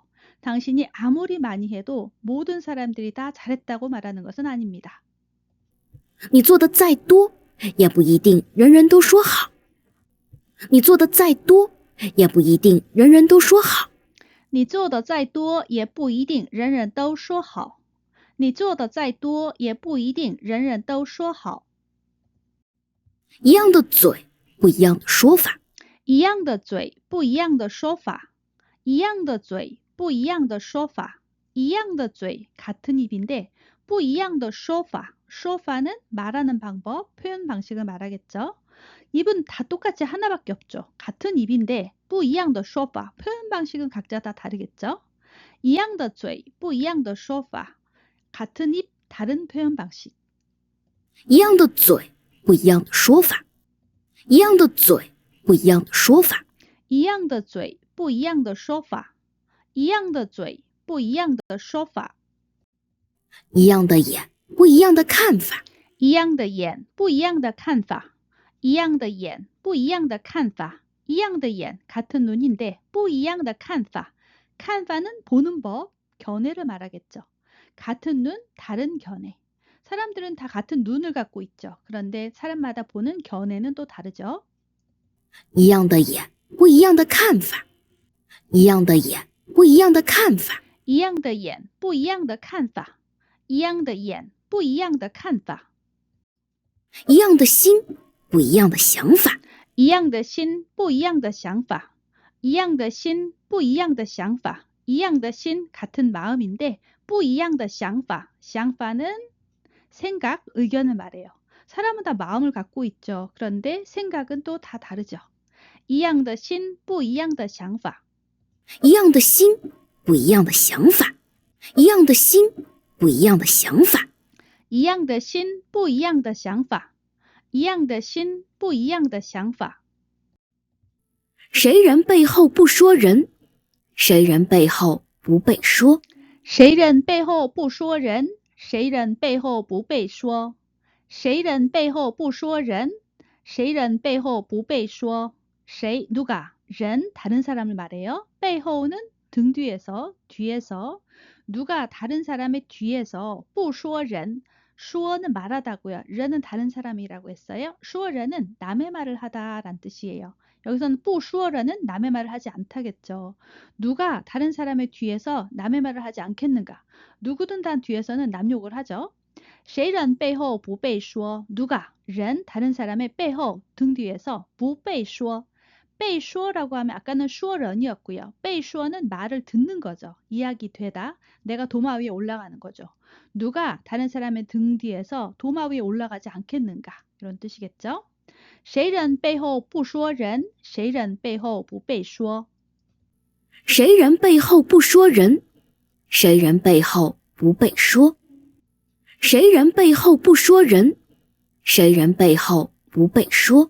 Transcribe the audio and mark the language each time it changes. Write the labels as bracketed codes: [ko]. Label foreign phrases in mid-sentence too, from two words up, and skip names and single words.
[ko] 당신이 아무리 많이 해도 모든 사람들이 다 잘했다고 말하는 것은 아닙니다. [zh] 你做的再多，也不一定人人都说好。你做的再多，也不一定人人都说好。你做的再多，也不一定人人都说好。你做的再多，也不一定人人都说好。一样的嘴，不一样的说法。一样的嘴，不一样的说法。一样的嘴，不一样的说法. 一样的嘴, [ko] 같은 입인데 [zh] 不一样的说法. [ko] 说法는 말하는 방법, 표현 방식을 말하겠죠. 입은 다 똑같이 하나밖에 없죠. 같은 입인데 [zh] 不一样的说法, [ko] 표현 방식은 각자 다 다르겠죠. [zh] 一样的嘴,不一样的说法, [ko] 같은 입, 다른 표현 방식. [zh] 一样的嘴，不一样的说法；一样的嘴，不一样的说法； 一样的嘴，不一样的说法；一样的嘴，不一样的说法； 一样的眼，不一样的看法； 一样的眼，不一样的看法；一样的眼，不一样的看法；一样的眼, [ko] 같은 눈인데, [zh] 不一样的看法. [ko] 看法는 보는 법, 견해를 말하겠죠. 같은 눈, 다른 견해. 사람들은 다 같은 눈을 갖고 있죠. 그런데 사람마다 보는 견해는 또 다르죠. [zh] 一样的眼，不一样的看法；一样的眼，不一样的看法； 一样的眼，不一样的看法；一样的眼，不一样的看法； 一样的心，不一样的想法； 一样的心，不一样的想法；一样的心，不一样的想法；一样的心, [ko] 같은 마음인데, [zh] 不一样的想法. [ko] 想法는 생각, 의견을 말해요. 사람은 다 마음을 갖고 있죠. 그런데 생각은 또 다 다르죠. [zh] 一样的心，不一样的想法； 一样的心，不一样的想法；一样的心，不一样的想法； 一样的心，不一样的想法；一样的心，不一样的想法。谁人背后不说人，谁人背后不被说； 谁人背后不说人，谁人背后不被说；谁人背后不说人，谁人背后不被说。谁, [ko] 누가, ren, 다른 사람을 말해요. 背后는 등 뒤에서, 뒤에서. 누가 다른 사람의 뒤에서, [zh] 不说人, [ko] 说는 말하다고요. ren은 다른 사람이라고 했어요. 说人은 남의 말을 하다라는 뜻이에요. 여기서는 [zh] 不说人 [ko] 은 남의 말을 하지 않다겠죠. 누가 다른 사람의 뒤에서 남의 말을 하지 않겠는가? 누구든 다 뒤에서는 남 욕을 하죠. [zh] 谁人背后不被说? [ko] 누가, ren, 다른 사람의 背后, 등 뒤에서 [zh] 不被说. [ko] 被说라고 하면 아까는 说人이었고요. 被说는 말을 듣는 거죠. 이야기 되다. 내가 도마 위에 올라가는 거죠. 누가 다른 사람의 등 뒤에서 도마 위에 올라가지 않겠는가? 이런 뜻이겠죠. [zh] 谁人背后不说人，谁人背后不被说。谁人背后不说人，谁人背后不被说。谁人背后不说人，谁人背后不被说。